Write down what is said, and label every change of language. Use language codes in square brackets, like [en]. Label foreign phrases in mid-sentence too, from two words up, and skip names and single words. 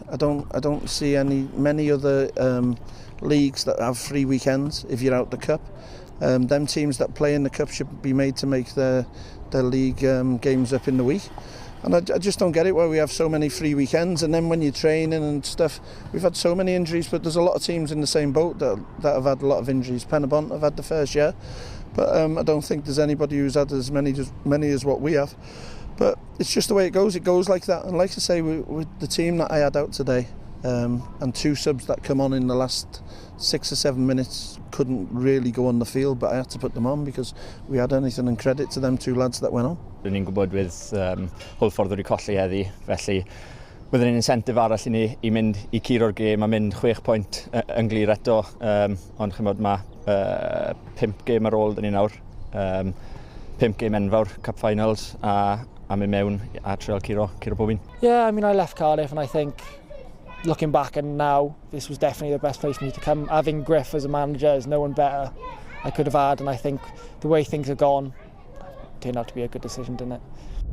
[en] I don't see many other leagues that have 3 weekends if you're out the cup. Them teams that play in the cup should be made to make their league games up in the week. And I just don't get it why we have so many free weekends, and then when you're training and stuff, we've had so many injuries. But there's a lot of teams in the same boat that have had a lot of injuries. Pen-y-bont have had the fair share, but I don't think there's anybody who's had as many as what we have. But it's just the way it goes. It goes like that. And like I say, with the team that I had out today, and 2 subs that come on in the last 6 or 7 minutes couldn't really go on the field, but I had to put them on because we had anything, and credit to them 2 lads that went on. [cy] Rydyn ni'n gwybod bydd Hwlffordd wedi colli heddi, felly bydd yn incentive arall i ni i mynd i curo'r gêm a mynd 6 pwynt yn glir eto, ond chymod mae 5 gêm ar ôl dyn ni nawr, 5 gêm enfawr, [en] Cup Finals, [cy] a mynd mewn a treol curo pob un. [en] Yeah, I mean, I left Cardiff, and I think looking back and now, this was definitely the best place for me to come. Having Griff as a manager is no one better I could have had, and I think the way things have gone turned out to be a good decision, didn't it?